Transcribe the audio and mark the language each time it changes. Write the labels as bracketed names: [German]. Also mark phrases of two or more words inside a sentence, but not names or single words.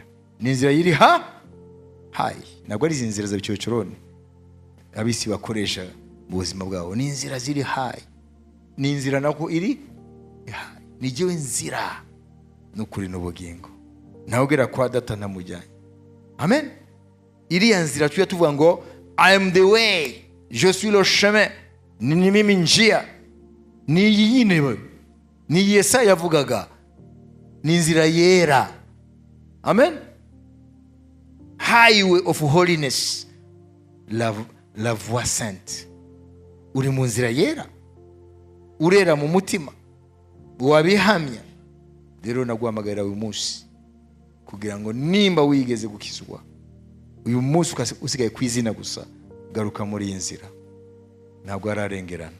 [Kinyarwanda] Ni inzira yiri hayi, ntabwo ari izi nzira za bicyocorone abisi bakoresha mu buzima bwabo. Ni inzira ziri hayi, ni inzira nako iri hayi. Ni jyewe nzira n'ukuri n'ubugingo, nawe ugera kwa data ntamujyanye. Amen. Iriya nzira tuya tuvuga ngo [English] I am the way, [French] je suis le chemin, [Swahili] ni mimi njia, [Kinyarwanda] ni iyi nyine, ni Yesaya yavugaga, ni inzira yera. [English] Amen. Highway of holiness, [French] la voie sainte. [Kinyarwanda] Uri mu nzira yera? Urera mu mutima? Wabihamya? Rero naguhamagarira uyu munsi kugira ngo nimba wigeze gukizwa, uyu munsi usigaye ku izina gusa, garuka muri iyi nzira, ntabwo ararengerana.